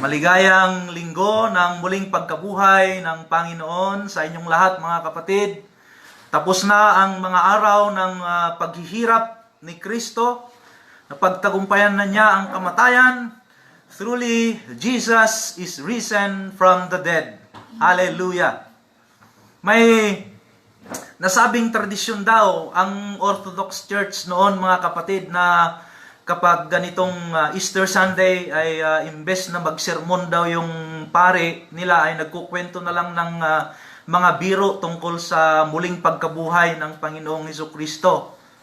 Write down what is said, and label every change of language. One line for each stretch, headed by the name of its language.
Filipino: Maligayang linggo ng muling pagkabuhay ng Panginoon sa inyong lahat, mga kapatid. Tapos na ang mga araw ng paghihirap ni Kristo. Napagtagumpayan na niya ang kamatayan.
English: Truly, Jesus is risen from the dead.
Filipino: Hallelujah! May nasabing tradisyon daw ang Orthodox Church noon, mga kapatid, na kapag ganitong Easter Sunday ay imbes na magsermon daw yung pare nila ay nagkukwento na lang ng mga biro tungkol sa muling pagkabuhay ng Panginoong Hesukristo.